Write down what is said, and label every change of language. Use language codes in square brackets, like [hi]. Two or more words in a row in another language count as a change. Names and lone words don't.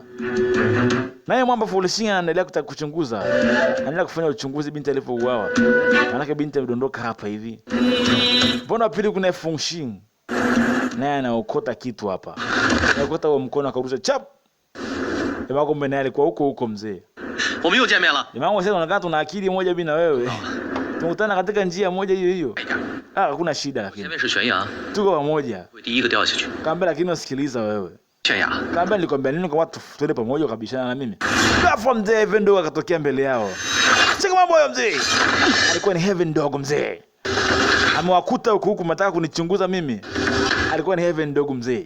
[sw] Naye mwamba Fulishing anaendelea kuchunguza. Anaendelea kufanya uchunguzi binti alipouawa. Maana binti amedondoka hapa hivi. Mbona pili kuna Fungxing? Naye anaokota kitu hapa. Anaokota huo mkono akarusha chap. Jamaa kumbe naye alikuwa huko mzee. [zh] 我们又见面了。 [sw] Jamaa wangu sasa unakaa tuna akili moja mimi na wewe. Tunakutana katika njia moja hiyo. Hakuna shida [zh] 前 [sw] lakini. [zh] 面是悬崖， [sw] Tuko pamoja. [zh] 会第一个掉下去。 [sw] Kaambia lakini usikiliza wewe. [zh] 悬崖， [sw] Kaambia nilikwambia nini kwa watu tuende pamoja ukabishana na mimi. Ghafla mzee Heaven Dog akatokea mbele yao. Cheka mambo hayo mzee. Alikuwa ni Heaven Dog mzee. Amewakuta huku mtaka kunichunguza mimi. Alikuwa ni Heaven Dog mzee.